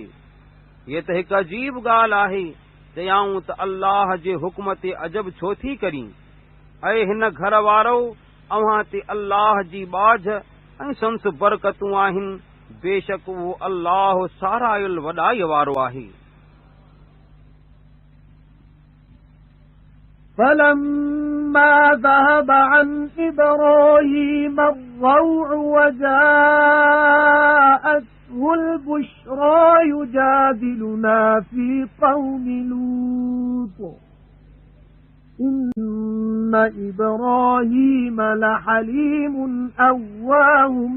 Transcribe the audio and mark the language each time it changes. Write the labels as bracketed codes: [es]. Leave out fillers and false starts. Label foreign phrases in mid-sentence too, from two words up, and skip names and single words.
[sd] हीअ त हिकु अजीब ॻाल्हि आहे। चयाऊं त अल्लाह जे हुक्म ते अजब छो थी करीं। ऐं हिन घर वारो अव्हां ते अल्लाह जी बाझ ऐं संस बरकतूं आहिनि। बेशक उहो अल्लाह सारायुल वॾाई वारो आहे। [ar] فلما ذهب عن إبراهيم الروع وجاءته البشرى يجادلنا في قوم لوط إن إبراهيم لحليم أواه